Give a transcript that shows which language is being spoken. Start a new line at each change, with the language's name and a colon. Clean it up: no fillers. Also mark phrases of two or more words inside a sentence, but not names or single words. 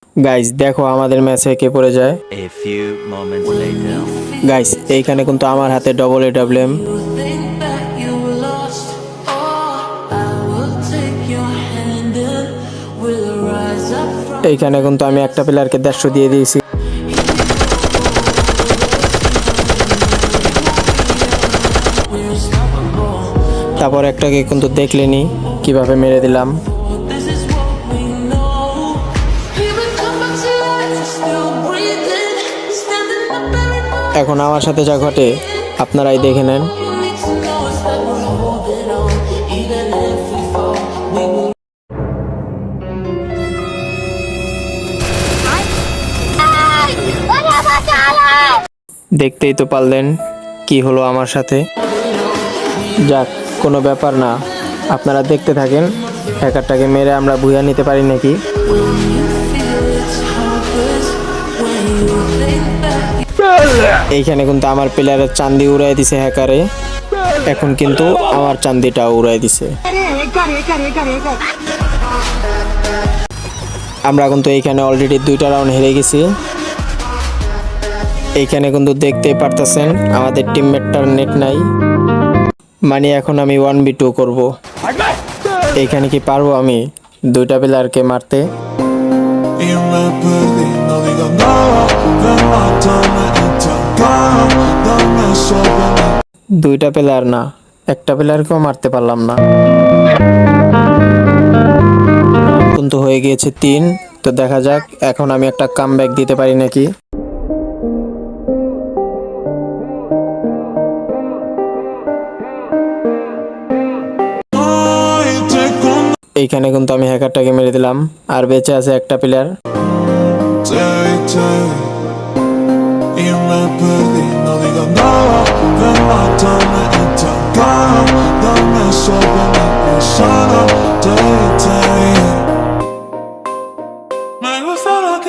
Bangla: গাইস দেখো আমাদের ম্যাচে কে পড়ে যায়।
English: A few moments later.
Bangla: গাইস এইখানে কিন্তু আমার হাতে
English: double AWM. Think that you were lost. Oh, I will take your hand and we'll rise up from.
Bangla: এইখানে কিন্তু আমি একটা প্লেয়ারকে 150 দিয়ে দিয়েছি।
English: We're unstoppable.
Bangla: তারপর একটাকে কিন্তু দেখলেনি কিভাবে মেরে দিলাম।
English: This is what we know. People come back to life, still breathing, standing up every morning.
Bangla: এখন আমার সাথে যা ঘটে আপনারাই দেখে নেন।
English: You need to know is that we're holding on, even if we fall, we will.
Bangla: দেখতেই তো পারলেন কি হলো আমার সাথে। যাক কোনো ব্যাপার না, আপনারা দেখতে থাকেন হ্যাকারটাকে মেরে আমরা বুঝে নিতে পারি নাকি।
English: When you feel it's hopeless, when you think that
Bangla: এইখানে কিন্তু আমার প্লেয়ারের চান্দি উড়াই দিছে হ্যাকারে, এখন কিন্তু আমার চান্দিটাও উড়াই দিছে। আমরা কিন্তু এইখানে অলরেডি 2টা রাউন্ড হেরে গেছি। এইখানে কিন্তু দেখতেই পারতেছেন আমাদের টিমমেটটার নেট নাই, মানে এখন আমি 1v2 করব। এইখানে কি পারবো আমি 2টা প্লেয়ারকে মারতে?
Spanish: Y me pedí, no digas nada, que mátame y te agarro, dame eso, ven.
Bangla: 2টা প্লেয়ার না, একটা প্লেয়ারকেও মারতে পারলাম না। কিন্তু হয়ে গিয়েছে 3। তো দেখা যাক এখন আমি একটা কামব্যাক দিতে পারি নাকি।
Spanish: Ay, te con
Bangla: এইখানে কিন্তু আমি হ্যাকারটাকে মেরে দিলাম, আর বেঁচে আছে একটা প্লেয়ার।
Spanish: te y me pedí, no digas nada, que mátame y te agarro, dame eso, ven y sana, te me gusta lo que